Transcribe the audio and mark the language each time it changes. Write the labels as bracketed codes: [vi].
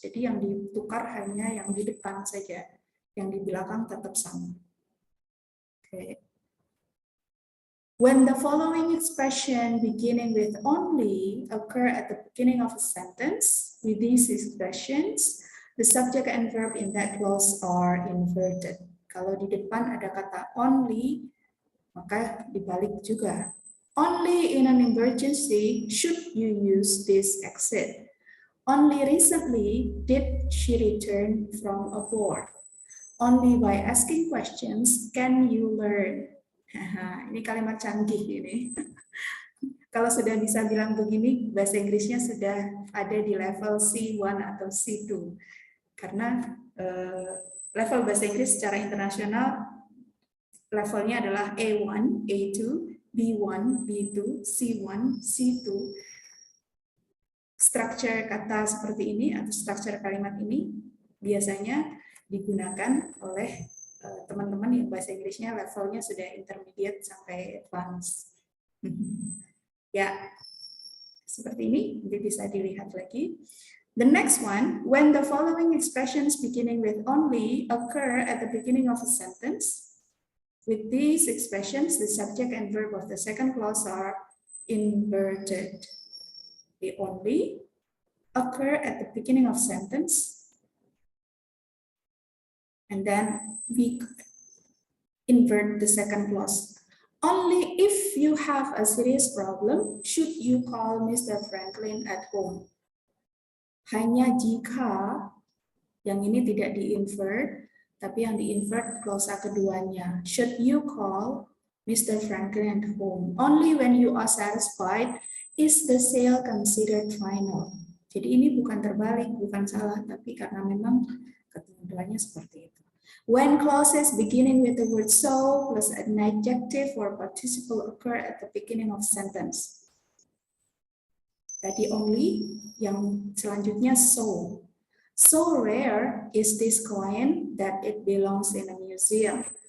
[id] Jadi yang ditukar hanya yang di depan saja, yang di belakang tetap sama. Okay. [en] When the following expression beginning with only occur at the beginning of a sentence, with these expressions, the subject and verb in that clause are inverted. [id] Kalau di depan ada kata only, maka dibalik juga. [en] Only in an emergency should you use this exit. Only recently did she return from abroad. Only by asking questions can you learn. [id] Ini kalimat canggih ini. Kalau sudah bisa bilang begini, bahasa Inggrisnya sudah ada di level C1 atau C2. Karena level bahasa Inggris secara internasional levelnya adalah A1, A2, B1, B2, C1, C2. Struktur kata seperti ini atau struktur kalimat ini biasanya digunakan oleh teman-teman yang bahasa Inggrisnya levelnya sudah intermediate sampai advance. Ya, seperti ini, nanti bisa dilihat lagi. [en] The next one, when the following expressions beginning with only occur at the beginning of a sentence, with these expressions, the subject and verb of the second clause are inverted. The only occur at the beginning of sentence, and then we invert the second clause. Only if you have a serious problem should you call Mr. Franklin at home. [id] Hanya jika yang ini tidak di-invert, tapi yang di-invert klausa keduanya. [en] Should you call Mr. Franklin at home? Only when you are satisfied is the sale considered final. [id] Jadi ini bukan terbalik, bukan salah, tapi karena memang ketentuannya seperti itu. [en] When clauses beginning with the word so plus an adjective or participle occur at the beginning of sentence. [id] Tadi only, yang selanjutnya so. [en] So rare is this coin that it belongs in a museum.